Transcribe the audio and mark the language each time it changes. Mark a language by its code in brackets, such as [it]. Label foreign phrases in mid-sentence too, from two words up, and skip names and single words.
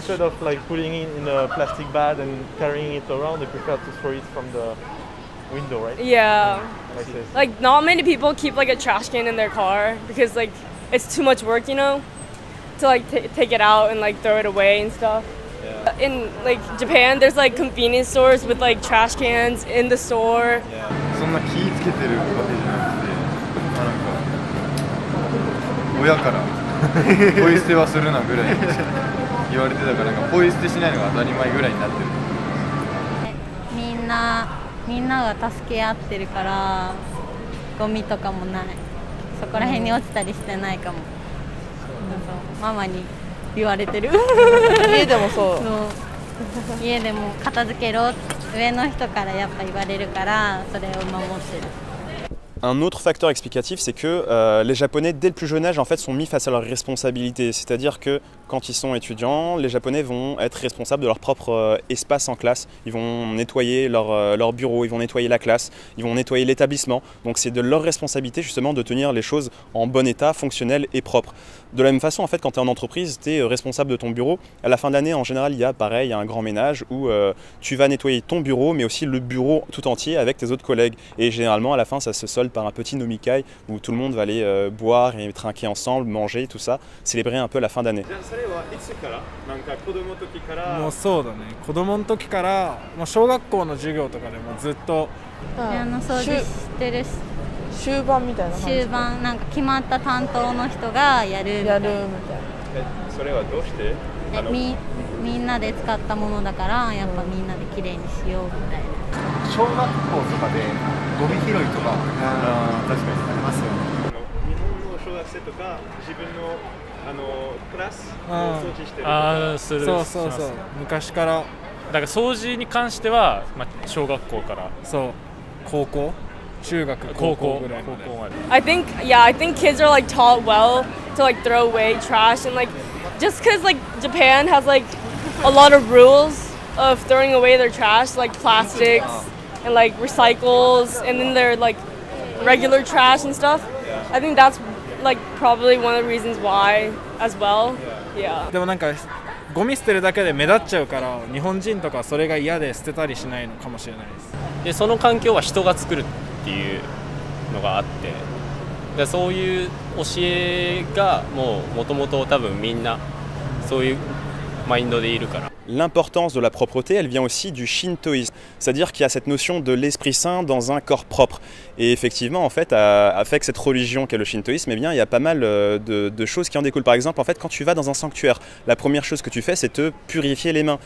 [en] So instead of like putting it in a plastic bag and carrying it around, they prefer to throw it from the window, right? Yeah. Like this. Like not many people keep like a trash can in their car because like. It's too much work, you know, to like take it out and like throw it away and stuff. Yeah. In like Japan, there's like convenience stores with like trash cans in the store. [ja] そんな気ぃつけてるわけじゃなくて、なんか親からポイ捨てはするなぐらい言われてたから、なんかポイ捨てしないのが当たり前ぐらいになってる。みんなが助け合ってるからゴミとかもない。そこら辺に落ちたりしてないかも。ママに言われてる。家でもそう。家でも片付けろ上の人からやっぱ言われるからそれを守ってる。 [fr] Un autre facteur explicatif, c'est que les Japonais, dès le plus jeune âge, en fait, sont mis face à leurs responsabilités. C'est-à-dire que quand ils sont étudiants, les Japonais vont être responsables de leur propre espace en classe. Ils vont nettoyer leur bureau, ils vont nettoyer la classe, ils vont nettoyer l'établissement. Donc c'est de leur responsabilité justement de tenir les choses en bon état, fonctionnelles et propres. De la même façon, en fait, quand tu es en entreprise, tu es responsable de ton bureau. À la fin de l'année, en général, il y a pareil, un grand ménage où tu vas nettoyer ton bureau, mais aussi le bureau tout entier avec tes autres collègues. Et généralement, à la fin, ça se solde par un petit nomikai où tout le monde va aller boire et trinquer ensemble, manger, tout ça, célébrer un peu la fin d'année. [ja] もうそうだね、子供の時から、小学校の授業とかでもずっとピアノ掃除してるし、終盤みたいな感じ。終盤なんか決まった担当の人がやるみたいな。それはどうして？みんなで使ったものだからやっぱみんなできれいにしようみたいな。小学校とかでゴミ拾いとか確かにありますよね。日本の小学生とか自分のクラスを掃除してる。する。そうそうそう。昔から。だから掃除に関しては、小学校から。そう。高校。中学高校ぐらいまで。 [en] I think kids are like taught well to like throw away trash and like just because like Japan has like a lot of rules of throwing away their trash like plastics and like recycles and then their like regular trash and stuff. I think that's like probably one of the reasons why as well. Yeah. [ja] でもなんかゴミ捨てるだけで目立っちゃうから日本人とかそれが嫌で捨てたりしないのかもしれないです。でその環境は人が作るっていうのがあって、でそういう教えがもともと多分みんなそういうマインドでいるから。 [fr] L'importance de la propreté, elle vient aussi du shintoïsme, c'est-à-dire qu'il y a cette notion de l'esprit saint dans un corps propre. Et effectivement, en fait, avec cette religion qu'est le shintoïsme, eh bien, il y a pas mal de choses qui en découlent. Par exemple, en fait, quand tu vas dans un sanctuaire, la première chose que tu fais, c'est te purifier les mains.